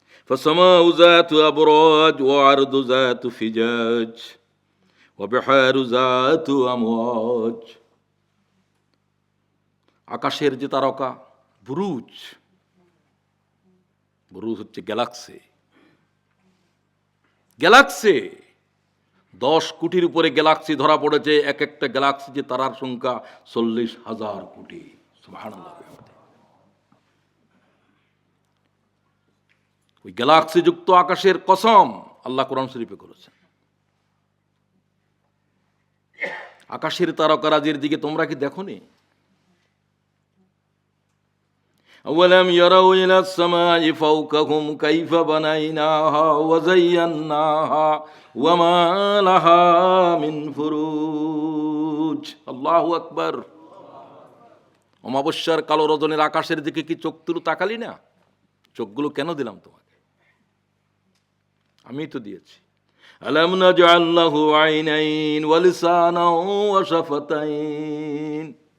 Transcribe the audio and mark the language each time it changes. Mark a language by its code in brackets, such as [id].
[ar] فالسماء ذات أبراج وعرض ذات فجاج وبحار ذات أمواج। [bn] আকাশের যে তারকা বুরুজ, বুরুজ হচ্ছে গ্যালাক্সি। গ্যালাক্সি 10 কোটির উপরে গ্যালাক্সি ধরা পড়েছে। এক একটা গ্যালাক্সি যে তারার সংখ্যা 40,000 কোটি। সুবহানাল্লাহ। ওই গ্যালাক্সি যুক্ত আকাশের কসম আল্লাহ কোরআন শরীফে করেছেন। আকাশের তারকারাজির দিকে তোমরা কি দেখোনি? [ar] أولم يروا إلى السماء فوقهم كيف بنيناها وزيناها وما لها من فروج الله أكبر। [bn] অমাবস্যার কালো রজনীর আকাশের দিকে কি চোখ তুলে তাকালি না? চোখগুলো কেন দিলাম তোমাকে? আমি তো দিয়েছি। [ar] আলাম নাজআল লাহু আইনাইন ওয়া লিসানান ওয়া শাফাতাইন।